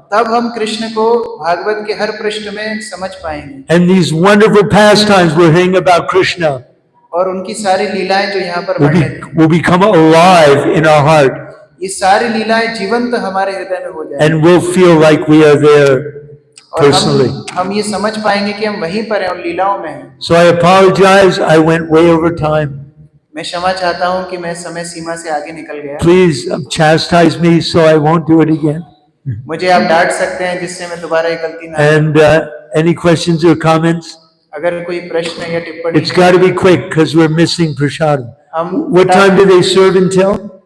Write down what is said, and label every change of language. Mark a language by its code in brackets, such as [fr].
[hi] तब हम कृष्ण को भागवत के हर पृष्ठ में समझ पाएंगे, [en] And these wonderful pastimes we're hearing about Krishna [hi] और उनकी सारी लीलाएं जो यहाँ पर [en] will, [hi] वर्णित हैं, [en] will become alive in our heart. [hi] ये सारी लीलाएं जीवंत हमारे हृदय में हो जाएंगी, [en] And we'll feel like we are there [hi] और [en] personally. [hi] हम ये समझ पाएंगे कि हम वहीं पर हैं, उन लीलाओं में हैं। [en] So I apologize, I went way over time. [hi] मैं क्षमा चाहता हूँ कि मैं समय सीमा से आगे निकल गया। [en] Please chastise me so I won't do it again. [hi] मुझे आप डांट सकते हैं जिससे मैं दोबारा ये गलती ना। [en] And any questions or comments? [hi] अगर कोई प्रश्न या टिप्पणी [en] It's got to be quick because we're missing prashad. [hi] हम [en] What time do they serve until?